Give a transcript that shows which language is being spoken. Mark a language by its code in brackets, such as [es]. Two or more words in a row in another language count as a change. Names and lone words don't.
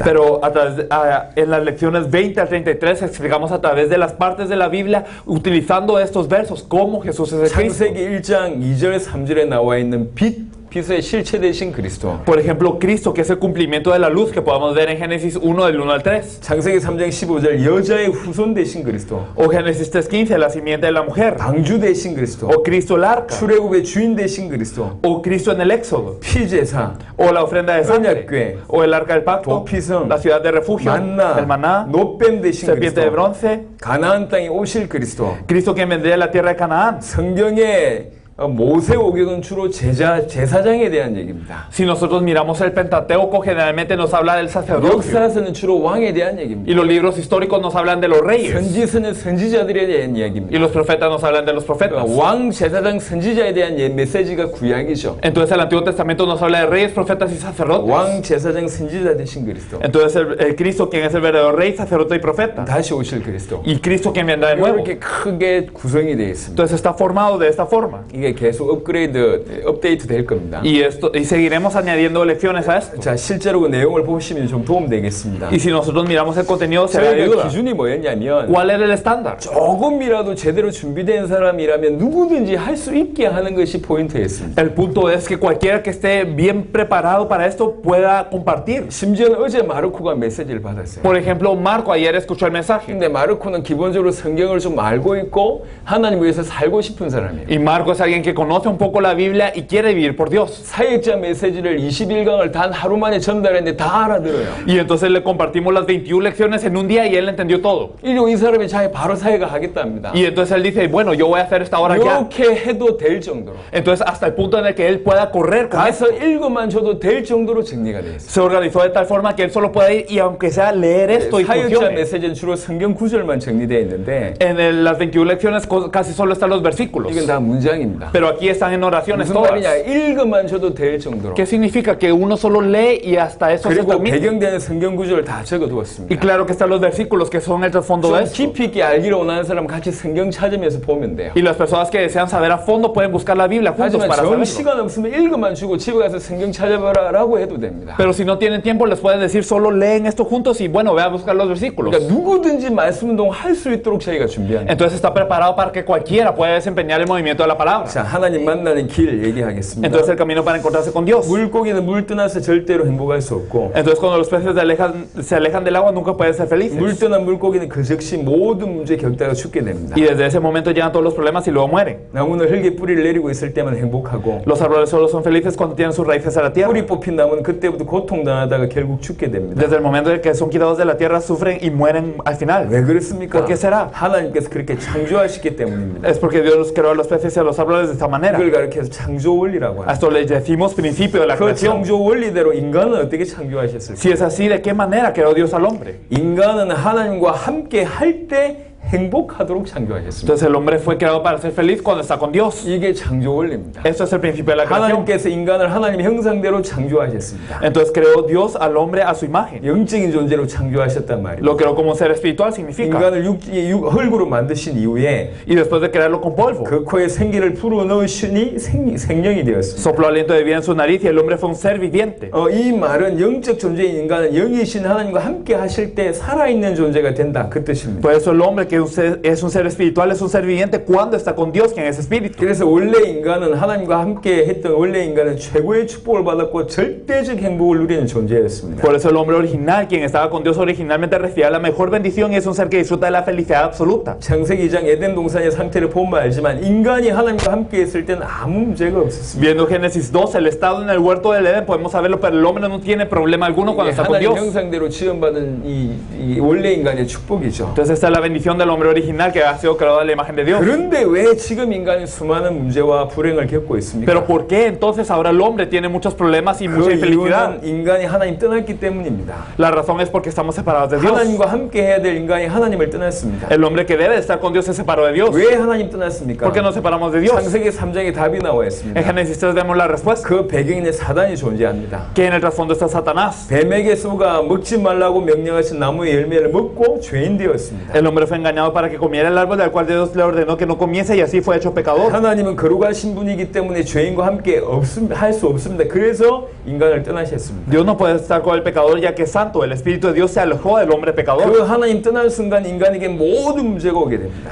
[es] Pero en las lecciones 20 al 33 explicamos a través de las partes de la Biblia, utilizando estos versos, cómo Jesús es el Cristo. [ko] 창세기 1장 2절 3절에 나와 있는 빛의 실체 되신 그리스도. [es] Por ejemplo, Cristo, que es el cumplimiento de la luz que podemos ver en Génesis 1 del 1 al 3. [ko] 창세기 3장 15절 여자의 후손 되신 그리스도. [es] O Génesis 3:15, la simiente de la mujer. [ko] 방주 되신 그리스도. [es] O Cristo el arca. [ko] 출애굽의 주인 되신 그리스도. [es] O Cristo en el Éxodo. [ko] 피제사. [es] O la ofrenda de sangre. [ko] 언약궤. [es] O el arca del pacto. [ko] 도피성. [es] La ciudad de refugio. [ko] 만나. [es] El maná. [ko] 노뱀 되신 [es] Serpiente de [ko] 그리스도. [es] bronce. [ko] 가나안 땅에 오실 그리스도. [es] Cristo quien vendría de la tierra de Canaán. [ko] 성경에 모세오경은 주로 제사장에 대한 얘기입니다. [es] Si nosotros miramos el Pentateuco, generalmente nos habla del sacerdocio. [ko] 역사서는 주로 왕에 대한 얘기입니다. [es] Y los libros históricos nos hablan de los reyes. [ko] 선지서는 선지자들에 대한 이야기입니다. [es] Y los profetas nos hablan de los profetas. [ko] 왕, 제사장, 선지자에 대한 메시지가 구약이죠. [es] Entonces el Antiguo Testamento nos habla de reyes, profetas y sacerdotes. [ko] 왕, 제사장, 선지자 되신 그리스도. [es] Entonces el Cristo quien es el verdadero rey, sacerdote y profeta. [ko] 다시 오실 그리스도. [es] Y Cristo quien vendrá de nuevo. [ko] 이렇게 크게 구성이 되어 있습니다. [es] Entonces está formado de esta forma. [ko] 이게 계속 업데이트 될 겁니다. [es] Y seguiremos añadiendo lecciones a esto. [ko] 자, 실제로 그 내용을 보시면 좀 도움 되겠습니다. [es] Y si nosotros miramos el contenido será de [ko] 저희의 [es] ayuda. [ko] 기준이 뭐였냐면 [es] ¿Cuál era el estándar? [ko] 조금이라도 제대로 준비된 사람이라면 누구든지 할 수 있게 하는 것이 포인트였습니다. [es] El punto es que cualquiera que esté bien preparado para esto pueda compartir. [ko] 심지어는 어제 마르코가 메시지를 받았어요. [es] Por ejemplo, Marco ayer escuchó el mensaje. [ko] 근데 마르코는 기본적으로 성경을 좀 알고 있고 하나님 위해서 살고 싶은 사람이에요. [es] Y Marco es alguien que conoce un poco la Biblia y quiere vivir por Dios. [ko] 사역자 메시지를 21강을 단 하루 만에 전달했는데 다 알아들어요. [es] Y entonces le compartimos las 21 lecciones en un día y él entendió todo. [ko] 이 사람이 자기 바로 사역을 하겠답니다. [es] Y entonces él dice, bueno, yo voy a hacer esta hora ya. [ko] 이렇게 해도 될 정도로. [es] Entonces hasta el punto en el que él pueda correr con eso. [ko] 가서 읽어만 줘도 될 정도로 정리가 되어 있어요. [es] Se organizó de tal forma que él solo pueda ir y aunque sea leer esto y [ko] 사역자 [es] funcione. [ko] 메시지는 주로 성경 구절만 정리되어 있는데 [es] En las 21 lecciones casi solo están los versículos. [ko] 이건 다 문장입니다. [es] Pero aquí están en oraciones [ko] 무슨 [es] todas. [ko] 말이냐? 읽어만 줘도 될 정도로. [es] ¿Qué significa? Que uno solo lee y hasta eso se [ko] 그리고 [es] termina. [ko] 배경되는 성경 구절을 다 적어두었습니다. [es] Y claro que están los versículos que son el trasfondo de [ko] 좀 [es] esto. [ko] 깊이 있게 알기를 원하는 사람 같이 성경 찾으면서 보면 돼요. [es] Y las personas que desean saber a fondo pueden buscar la Biblia juntos [ko] 하지만 [es] para [ko] 정 [es] saberlo. [ko] 시간 없으면 읽어만 주고 집에 가서 성경 찾아봐라라고 해도 됩니다. [es] Pero si no tienen tiempo les pueden decir solo leen esto juntos y bueno, ve a buscar los versículos. [ko] 그러니까 누구든지 말씀 운동 할 수 있도록 저희가 준비합니다. [es] Entonces está preparado para que cualquiera pueda desempeñar el movimiento de la palabra. [ko] 자, 하나님 만나는 길 얘기하겠습니다. [es] Entonces el camino para encontrarse con Dios. [ko] 물고기는 물 떠나서 절대로 행복할 수 없고 [es] Entonces cuando los peces se alejan del agua nunca pueden ser felices. [ko] 물 떠난 물고기는 그 즉시 모든 문제 겪다가 죽게 됩니다. [es] Y desde ese momento llegan todos los problemas y luego mueren. [ko] 나무는 흙에 뿌리를 내리고 있을 때만 행복하고 [es] Los árboles solo son felices cuando tienen sus raíces a la tierra. [ko] 뿌리 뽑힌 나무는 그때부터 고통당하다가 결국 죽게 됩니다. [es] Desde el momento en que son quitados de la tierra sufren y mueren al final. [ko] 왜 그렇습니까? [es] ¿Por qué será? [ko] 하나님께서 그렇게 창조하셨기 때문입니다. [es] Es porque Dios creó a los peces y a los árboles de esta manera. [ko] 그걸 가르쳐서 창조 원리라고 [es] A [ko] 합니다. [es] esto le decimos principio de la [ko] 그 [es] creación. [ko] 창조 원리대로 인간은 어떻게 창조하셨을까? [es] Si es así, ¿de qué manera creó Dios al hombre? [ko] 인간은 하나님과 함께 할 때 행복하도록 창조하셨습니다. [es] Entonces el hombre fue creado para ser feliz cuando está con Dios. [ko] 이게 창조 원리입니다. [es] Esto es el principio de la creación. [ko] 하나님께서 인간을 하나님의 형상대로 창조하셨습니다. [es] Entonces creó Dios al hombre a su imagen. [ko] 영적인 존재로 창조하셨단 말이에요. [es] Lo creó como un ser espiritual significa. [ko] 인간을 흙으로 만드신 이후에 [es] Y después de crearlo con polvo, [ko] 그 코에 생기를 불어넣으시니 생명이 되었습니다. [es] sopló aliento de vida en su nariz y el hombre fue un ser viviente. [ko] 이 말은 영적 존재인 인간은 영이신 하나님과 함께 하실 때 살아있는 존재가 된다 그 뜻입니다. [es] Por eso el hombre que es un ser espiritual es un ser viviente cuando está con Dios, quien es espíritu. [ko] 그래서 원래 인간은 하나님과 함께 했던 원래 인간은 최고의 축복을 받았고 절대적 행복을 누리는 존재였습니다. [es] Por eso el hombre original, quien estaba con Dios originalmente, recibía la mejor bendición y es un ser que disfruta de la felicidad absoluta. [ko] 창세기 2장 에덴 동산의 상태를 보면 알지만 인간이 하나님과 함께 했을 때는 아무 문제가 없었습니다. [es] Viendo Génesis 2, el estado en el huerto del Edén, podemos saberlo, pero el hombre no tiene problema alguno cuando está con [ko] 하나님 [es] Dios. [ko] 형상대로 지음받은 이 원래 인간의 축복이죠. [es] Entonces esta es la bendición de el hombre original que ha sido creado a la imagen de Dios. [ko] 그런데 왜 지금 인간이 수많은 문제와 불행을 겪고 있습니까? [es] Pero ¿por qué entonces ahora el hombre tiene muchos problemas y mucha [ko] 그 [es] infelicidad? [ko] 이유는 인간이 하나님 떠났기 때문입니다. [es] La razón es porque estamos separados de Dios. [ko] 하나님과 함께 해야 될 인간이 하나님을 떠났습니다. [es] El hombre que debe estar con Dios se separó de Dios. [ko] 왜 하나님 떠났습니까? [es] ¿Por qué nos separamos de Dios? [ko] 창세기 3장에 답이 나와 [es] En [ko] 있습니다. [es] Génesis 3 vemos la respuesta. [ko] 그 배경에 사단이 존재합니다. [es] Que en el trasfondo está Satanás. [ko] 뱀에게 쏘가 먹지 말라고 명령하신 나무의 열매를 먹고 죄인 되었습니다. [es] El hombre fue engañado para que comiera el árbol del cual Dios le ordenó que no comiese y así fue hecho pecador. [ko] 하나님은 거룩하신 분이기 때문에 죄인과 함께 할 수 없습니다. 그래서 인간을 떠나셨습니다. [es] Dios no puede estar con el pecador ya que es santo. El Espíritu de Dios se alejó del hombre pecador. [ko] 그 하나님 떠난 순간 인간에게 모든 문제가 오게 됩니다.